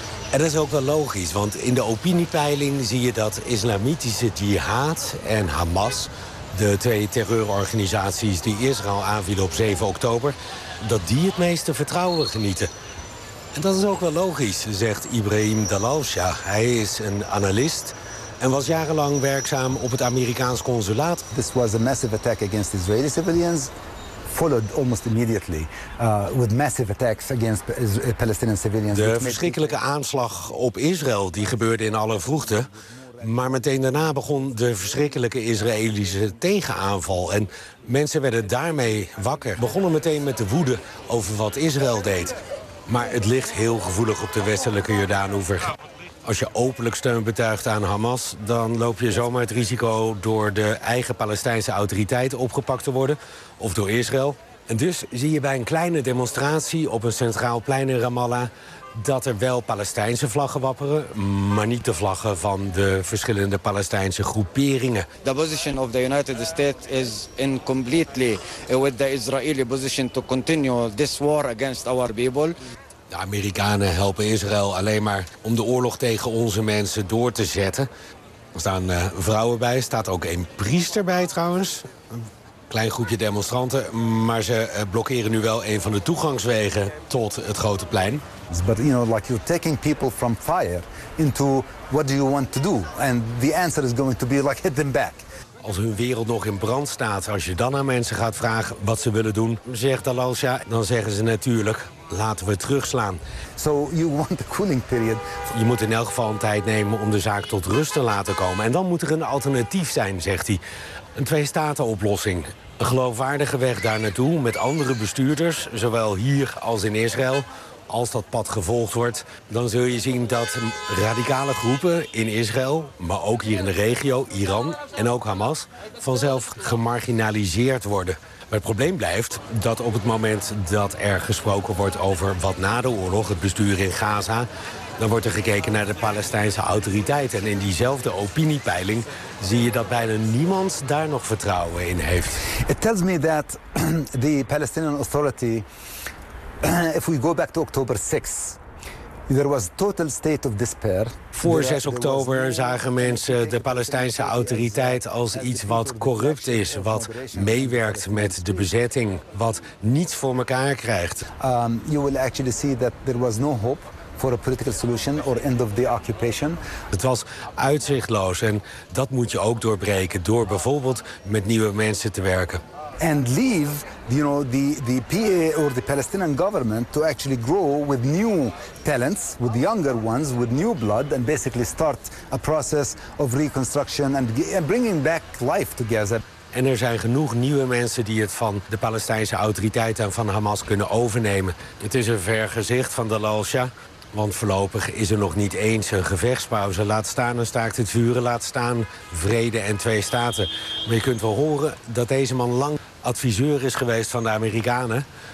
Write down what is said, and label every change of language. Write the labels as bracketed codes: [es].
[nl] En dat is ook wel logisch, want in de opiniepeiling zie je dat islamitische jihad en Hamas, de twee terreurorganisaties die Israël aanvielen op 7 oktober, dat die het meeste vertrouwen genieten. En dat is ook wel logisch, zegt Ibrahim Dalalsha. Hij is een analist en was jarenlang werkzaam op het Amerikaans consulaat. [en] This was a massive attack against Israeli civilians, followed almost immediately with massive attacks against Palestinian civilians. [nl] De verschrikkelijke aanslag op Israël die gebeurde in alle vroegte, maar meteen daarna begon de verschrikkelijke Israëlische tegenaanval en mensen werden daarmee wakker. Begonnen meteen met de woede over wat Israël deed. Maar het ligt heel gevoelig op de westelijke Jordaanoever. Als je openlijk steun betuigt aan Hamas, dan loop je zomaar het risico door de eigen Palestijnse autoriteiten opgepakt te worden, of door Israël. En dus zie je bij een kleine demonstratie op een centraal plein in Ramallah dat er wel Palestijnse vlaggen wapperen, maar niet de vlaggen van de verschillende Palestijnse groeperingen. [en] The position of the United States is incompletely with the Israeli position to continue this war against our people. [nl] De Amerikanen helpen Israël alleen maar om de oorlog tegen onze mensen door te zetten. Er staan vrouwen bij, er staat ook een priester bij trouwens. Een klein groepje demonstranten, maar ze blokkeren nu wel een van de toegangswegen tot het grote plein. [en] But you know, like you're taking people from fire into what do you want to do? And the answer is going to be like hit them back. [nl] Als hun wereld nog in brand staat, als je dan aan mensen gaat vragen wat ze willen doen, zegt Dalalsha, dan zeggen ze natuurlijk, laten we terugslaan. [en] So you want the cooling period. [nl] Je moet in elk geval een tijd nemen om de zaak tot rust te laten komen. En dan moet er een alternatief zijn, zegt hij. Een twee-staten-oplossing. Een geloofwaardige weg daar naartoe met andere bestuurders, zowel hier als in Israël. Als dat pad gevolgd wordt, dan zul je zien dat radicale groepen in Israël, maar ook hier in de regio, Iran en ook Hamas, vanzelf gemarginaliseerd worden. Maar het probleem blijft dat op het moment dat er gesproken wordt over wat na de oorlog, het bestuur in Gaza, dan wordt er gekeken naar de Palestijnse autoriteiten. En in diezelfde opiniepeiling zie je dat bijna niemand daar nog vertrouwen in heeft. [en] It tells me that the Palestinian Authority, if we go back to October 6, there was total state of despair. [nl] Voor 6 oktober zagen mensen de Palestijnse autoriteit als iets wat corrupt is, wat meewerkt met de bezetting, wat niets voor elkaar krijgt. [en] You will actually see that there was no hope for a political solution or end of the occupation. [nl] Het was uitzichtloos en dat moet je ook doorbreken door bijvoorbeeld met nieuwe mensen te werken. [en] And leave, you know, the PA or the Palestinian government to actually grow with new talents, with younger ones, with new blood, and basically start a process of reconstruction and bringing back life together. [nl] En er zijn genoeg nieuwe mensen die het van de Palestijnse autoriteiten en van Hamas kunnen overnemen. Het is een vergezicht van Dalalsha, want voorlopig is er nog niet eens een gevechtspauze. Laat staan een staakt het vuren, laat staan vrede en twee staten. Maar je kunt wel horen dat deze man lang adviseur is geweest van de Amerikanen.